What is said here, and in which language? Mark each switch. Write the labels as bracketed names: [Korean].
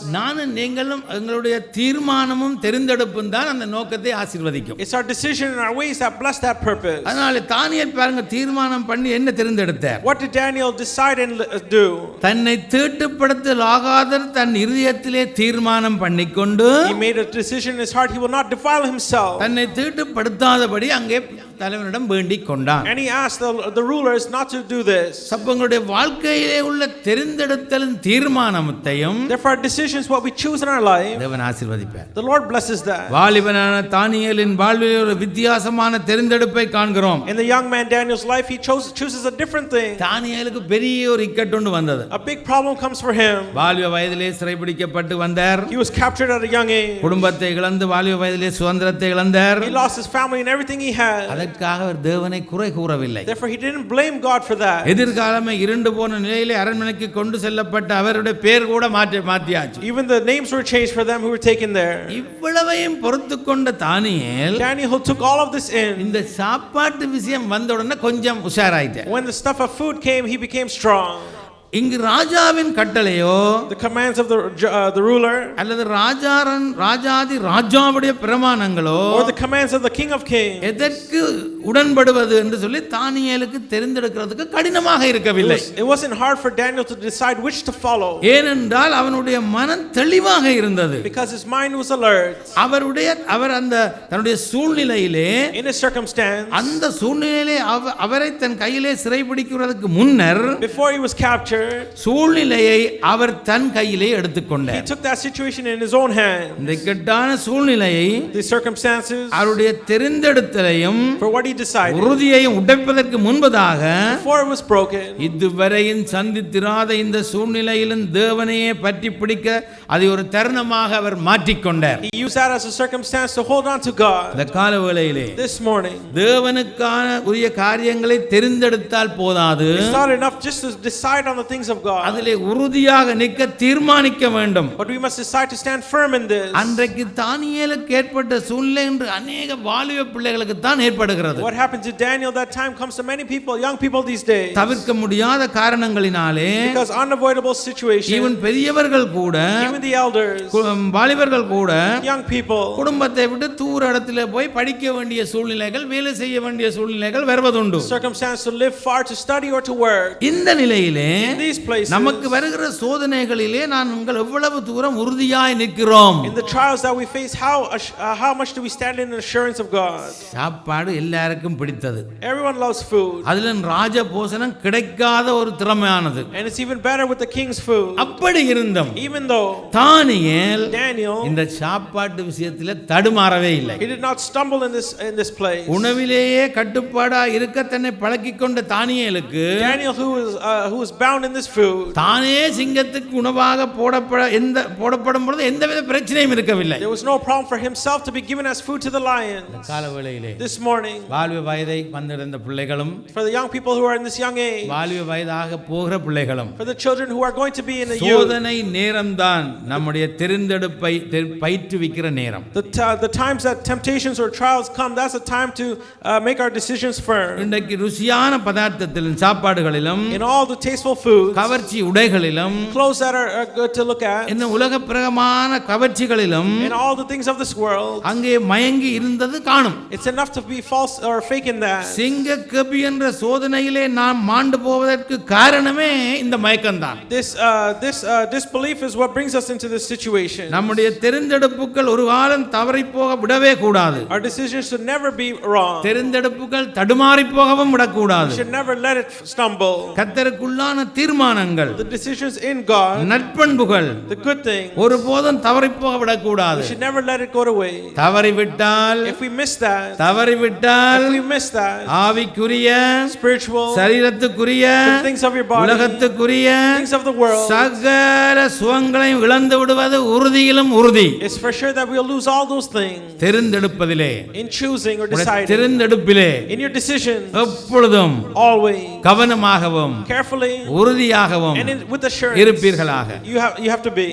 [Tamil] நானும் நீங்களும் எங்களுடைய தீர்மானமும் தெரிந்தெடுப்பும் தான் அந்த நோக்கத்தை ஆசீர்வதிக்கும். [English] It's our decision and our ways that bless that purpose. [Tamil] அதனால தானியேல் பாருங்க தீர்மானம் பண்ணி என்ன தெரிந்தெடுத்தார். [English] What did Daniel decide and do? [Tamil] தன்னை தீட்டுப்படுத்தலாகாத தன் இதயத்திலே தீர்மானம் பண்ணிக்கொண்டு [English] He made a decision in his heart he will not defile himself. [Tamil] தன்னை தீட்டுப்படுத்தாதபடி அங்கே தலைவனிடம் வேண்டிக் கொண்டான். [English] And he asked the rulers not to do this. [Tamil] சப்பங்களுடைய வாழ்க்கையிலே உள்ள தெரிந்தெடுத்தலின் தீர்மானத்தையும் [English] Therefore, our decisions, what we choose in our life, [Tamil] தேவன் ஆசீர்வதிப்பார். [English] the Lord blesses that. [Tamil] வாலிபனான தானியேலின் வாழ்வில் ஒரு வித்தியாசமான தெரிந்தெடுப்பை காண்கிறோம். [English] In the young man Daniel's life, he chooses a different thing. [Tamil] தானியேலுக்கு பெரிய ஒரு இக்கட்டு வந்தது. [English] A big problem comes for him. [Tamil] வாலிப வயதிலே சிறைபிடிக்கப்பட்டு வந்தார். [English] He was captured at a young age. [Tamil] குடும்பத்தை இழந்து வாலிப வயதிலே சுதந்திரத்தை இழந்தார். [English] He lost his family and everything he had. [Tamil] அதற்காக அவர் தேவனை குறை கூறவில்லை. [English] Therefore, he didn't blame God for that. [Tamil] எதிர்காலமே இருண்டு போன நிலையிலே அரண்மனைக்கு கொண்டு செல்லப்பட்ட அவருடைய பேர் கூட மாற்றியாச்சு. [English] Even the names were changed for them who were taken there. [Tamil] இவ்வளவையும் பொறுத்துக்கொண்ட தானியேல் [English] Daniel, who took all of this in, [Tamil] இந்த சாப்பாட்டு விஷயம் வந்த உடனே கொஞ்சம் உஷாராயிட்டார். [English] when the stuff of food came, he became strong. [Tamil] இங்கு ராஜாவின் கட்டளையோ [English] The commands of the ruler, [Tamil] அல்லது ராஜாதி ராஜாவுடைய பிரமாணங்களோ [English] or the commands of the king of kings, [Tamil] எதற்கு உடன்படுவது என்று சொல்லி தானியேலுக்கு தெரிந்தெடுக்கிறதுக்கு கடினமாக இருக்கவில்லை. [English] it wasn't hard for Daniel to decide which to follow. [Tamil] ஏனென்றால் அவனுடைய மனம் தெளிவாக இருந்தது. [English] Because his mind was alert. [Tamil] அவர் அந்த தன்னுடைய சூழ்நிலையிலே, [English] In his circumstance, [Tamil] அந்த சூழ்நிலையிலே அவரை தன் கையிலே சிறைபிடிக்கிறதுக்கு முன்னர், [English] before he was captured, [Tamil] சூழ்நிலையை அவர் தன் கையிலே எடுத்துக்கொண்டார். [English] he took that situation in his own hand. [Tamil] இந்த இக்கட்டான சூழ்நிலையை, [English] The circumstances, [Tamil] அவருடைய தெரிந்தெடுத்தலையும் [English] for what he decided, [Tamil] உறுதியையும் உடைப்பதற்கு முன்பதாக, [English] before it was broken, [Tamil] இதுவரையும் சந்தித்திராத இந்த சூழ்நிலையிலும் தேவனையே பற்றி பிடிக்க அதை ஒரு தருணமாக அவர் மாற்றிக்கொண்டார். [English] he used that as a circumstance to hold on to God. [Tamil] இந்த காலவேளையிலே [English] This morning, [Tamil] தேவனுக்கான உரிய காரியங்களை தெரிந்தெடுத்தால் போதாது, [English] it's not enough just to decide on the things of God, [Tamil] அதிலே உறுதியாக நிற்க தீர்மானிக்க வேண்டும். [English] but we must decide to stand firm in this. [Tamil] அன்றைக்கு தானியேலுக்கு ஏற்பட்ட சூழ்நிலை என்று அநேக வாலிப பிள்ளைகளுக்கு தான் ஏற்படுகிறது. [English] What happened to Daniel that time comes to many people, young people these days, [Tamil] தவிர்க்க முடியாத காரணங்களினாலே, [English] because unavoidable situations, [Tamil] ஈவன் பெரியவர்கள் கூட, [English] even the elders, [Tamil] வாலிபர்கள் கூட, [English] young people, [Tamil] குடும்பத்தை விட்டு தூர இடத்துல போய் படிக்க வேண்டிய சூழ்நிலைகள், வேலை செய்ய வேண்டிய சூழ்நிலைகள் வருவதுண்டு. [English] circumstance to live far, to study or to work. [Tamil] இந்த நிலையிலே [English] In these places, [Tamil] நமக்கு வருகிற சோதனைகளிலே நான் உங்கள் எவ்வளவு தூரம் உறுதியாய் நிற்கிறோம். [English] in the trials that we face, how much do we stand in assurance of God? [Tamil] சாப்பாடு எல்லாருக்கும் பிடித்தது. [English] Everyone loves food, [Tamil] அதில ராஜ போசனம் கிடைக்காத ஒரு திறமையானது. [English] and it's even better with the king's food. [Tamil] அப்படி இருந்தும் [English] Even though [Tamil] தானியேல் [English] Daniel, [Tamil] இந்த சாப்பாட்டு விஷயத்திலே தடுமாறவே இல்லை. [English] he did not stumble in this place. [Tamil] உணவிலேயே கட்டுப்பாடா இருக்க தன்னை பழக்கிக் கொண்ட தானியேலுக்கு, [English] Daniel, who was bound in this food, [Tamil] தானே சிங்கத்துக்கு உணவாக போடப்படும் பொழுது எந்தவித பிரச்சனையும் இருக்கவில்லை. [English] there was no problem for himself to be given as food to the lion. [Tamil] காலவேளையிலே [English] This morning, [Tamil] வாலிப வயதை வந்திருந்த பிள்ளைகளும், [English] for the young people who are in this young age, [Tamil] வாலிப வயதாக போகிற பிள்ளைகளும், [English] for the children who are going to be in the youth, [Tamil] சோதனை நேரம்தான் நம்முடைய தெரிந்தெடுப்பை பயிற்றுவிக்கிற நேரம். [English] the times that temptations or trials come, that's a time to make our decisions firm. [Tamil] இன்றைக்கு ருசியான பதார்த்தத்திலும் சாப்பாடுகளிலும், [English] In all the tasteful foods, [Tamil] கவர்ச்சி உடைகளிலும், [English] clothes that are good to look at, [Tamil] இன்னும் உலக பிரகமான கவர்ச்சிகளிலும் [English] in all the things of this world, [Tamil] அங்கே மயங்கி இருந்தது காணும். [English] it's enough to be false or fake in that. [Tamil] சிங்க கபி என்ற சோதனையிலே நாம் மாண்டு போவதற்கு காரணமே இந்த மயக்கம்தான். [English] This disbelief is what brings us into this situation. [Tamil] நம்முடைய தெரிந்தெடுப்புகள் ஒரு காலம் தவறி போக விடவே கூடாது. [English] Our decisions should never be wrong. [Tamil] தெரிந்தெடுப்புகள் தடுமாறி போகவும் விடக்கூடாது. [English] We should never let it stumble. [Tamil] கர்த்தருக்குள்ளான தீர்மானங்கள், [English] The decisions in God, [Tamil] நற்பண்புகள் [English] the good things, [Tamil] ஒருபோதும் தவறி போக விடக்கூடாது. [English] we should never let it go away. [Tamil] தவறிவிட்டால், [English] If we miss that, [Tamil] தவறிவிட்டால் [English] if we miss that, [Tamil] ஆவிக்குரிய, [English] spiritual, [Tamil] சரீரத்துக்குரிய, [English] the things of your body, [Tamil] உலகத்துக்குரிய [English] things of the world, [Tamil] சகல சுகங்களையும் இழந்து விடுவது உறுதியிலும் உறுதி. [English] it's for sure that we'll lose all those things. [Tamil] தெரிந்தெடுப்பதிலே, [English] In choosing or deciding, [Tamil] தெரிந்தெடுப்பிலே [English] in your decisions, [Tamil] எப்பொழுதும் [English] always, [Tamil] கவனமாகவும் [English] carefully, [Tamil] உறுதியாகவும் [English] and with [Tamil] இருப்பீர்களாக. [English] assurance, you have to be.